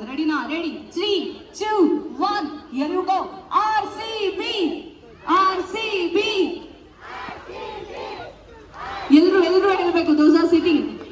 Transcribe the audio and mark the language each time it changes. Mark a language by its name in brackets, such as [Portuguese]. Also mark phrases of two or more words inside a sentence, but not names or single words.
[Kannada] ರೆಡಿನಾ? ರೆಡಿ 3 2 1 [English] here you go. [Kannada] RCB ಎಲ್ಲರೂ ಹೇಳಬೇಕು. [English] those are sitting.